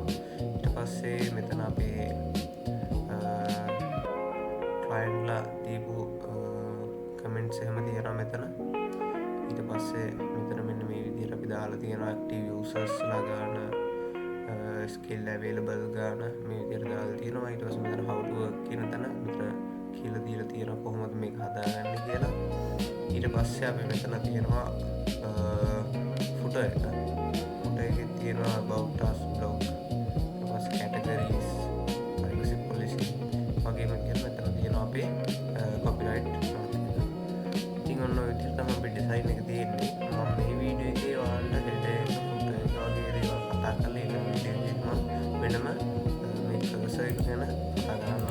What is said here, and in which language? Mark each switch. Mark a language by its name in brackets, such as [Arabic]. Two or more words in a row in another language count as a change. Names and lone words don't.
[Sinhala] ඊට පස්සේ මෙතන අපේ client ලා දීපු comments එහෙම තියෙනවා මෙතන. ඊට පස්සේ මෙතන මෙන්න මේ විදිහට අපි දාලා තියෙනවා [English] active users [Sinhala] ලා ගන්න, [English] skill available [Sinhala] ගන්න මේ විදිහට දාලා තියෙනවා. ඊට පස්සේ මෙතන [English] how to work [Sinhala] කියන තැන මෙතන කියලා දීලා තියෙනවා කොහොමද මේක හදාගන්නේ කියලා. ඊට පස්සේ අපි මෙතන තියෙනවා footer එක. footer එකේ තියෙනවා [English] about us blog, [Sinhala] ඊට පස්සේ [English] categories, privacy policy [Sinhala] වගේම කියලා මෙතන තියෙනවා අපේ copyright. ඉතින් ඔන්න ඔය විදිහට තමයි අපේ ඩිසයින් එක තියෙන්නේ. මම මේ වීඩියෝ එකේ ඔයාලට හෙඩර් එක, ෆුටර් එක වගේ දේවල් කතා කරලා ඉන්න වීඩියෝ එකේ මම වෙනම මේ කර්සර් එක ගැන කතා කරනවා.